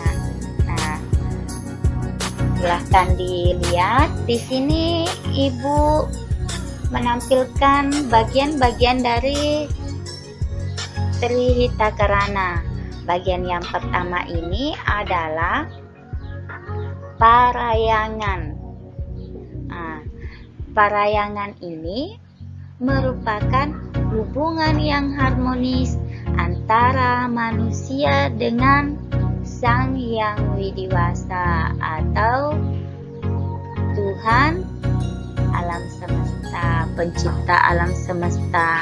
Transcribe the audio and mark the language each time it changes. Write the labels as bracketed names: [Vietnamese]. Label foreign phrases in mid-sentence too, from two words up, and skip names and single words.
[Indonesian] Nah, silahkan dilihat di sini Ibu menampilkan bagian-bagian dari Trihita Karana. Bagian yang pertama ini adalah parayangan. Nah, parayangan ini merupakan hubungan yang harmonis antara manusia dengan Sang Hyang Widiwasa atau Tuhan alam semesta, pencipta alam semesta.